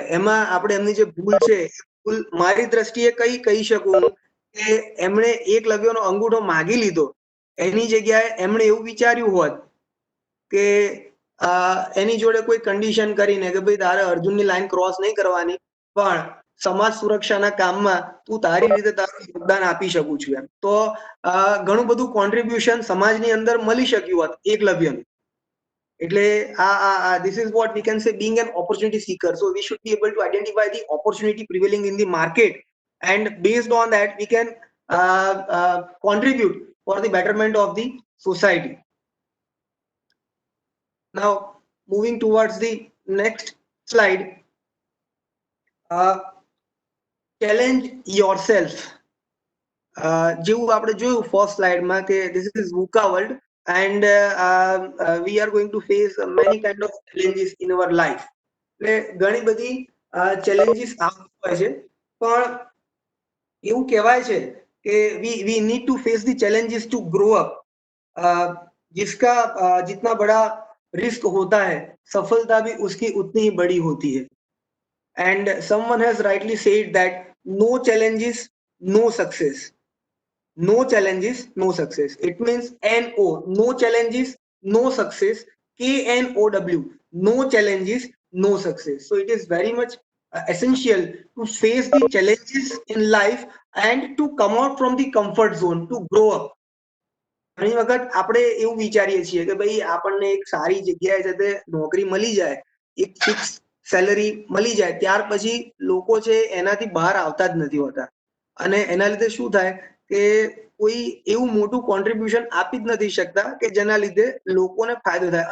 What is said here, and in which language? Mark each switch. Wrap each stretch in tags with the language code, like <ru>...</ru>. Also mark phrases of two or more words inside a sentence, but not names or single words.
<gu>એમાં આપણે એમની જે ભૂલ છે ભૂલ મારી દ્રષ્ટિએ કઈ કહી શકું કે એમણે એકલવ્યનો અંગૂઠો માગી લીધો, એની જગ્યાએ એમણે એવું વિચાર્યું હોત કે એની જોડે કોઈ કન્ડિશન કરીને કે ભાઈ તારે અર્જુનની લાઈન ક્રોસ નહીં કરવાની, પણ સમાજ સુરક્ષાના કામમાં તું તારી રીતે તારું યોગદાન આપી શકું છું એમ, તો ઘણું બધું કોન્ટ્રીબ્યુશન સમાજની અંદર મળી શક્યું હોત એકલવ્યનું.</gu> <en>એટલે this is what we can say being an opportunity seeker. So we should be able to identify the opportunity prevailing in the market, and based on that we can contribute for the betterment of the society. Now moving towards the next slide, challenge yourself.</en> <gu>જેવું આપણે જોયું ફર્સ્ટ સ્લાઇડમાં કે</gu> <en>this is VUCA world and we are going to face many kind of challenges in our life.</en> <gu>એટલે ઘણી બધી challenges આવતી હોય છે, પણ એવું કહેવાય છે કે</gu> <en>we need to face the challenges to grow up.</en> <hi>जिसका जितना बड़ा रिस्क होता है, सफलता भी उसकी उतनी ही बड़ी होती है।</hi> <en>and someone has rightly said that no challenges, no success. No challenges, no success. It means NO, no challenges, no success. KNOW, no challenges, no success. So it is very much essential to face the challenges in life and to come out from the comfort zone, to grow up.</en> <gu>ઘણી વખત આપણે એવું વિચારીએ છીએ કે ભાઈ આપણને એક સારી જગ્યાએ જતે નોકરી મળી જાય, એક</gu> <en>fix salary</en> <gu>મળી જાય, ત્યાર પછી લોકો છે એનાથી બહાર આવતા જ નથી હોતા. અને એના લીધે શું થાય કે કોઈ એવું મોટું કોન્ટ્રીબ્યુશન આપી જ નથી શકતા કે જેના લીધે લોકોને ફાયદો થાય.</gu>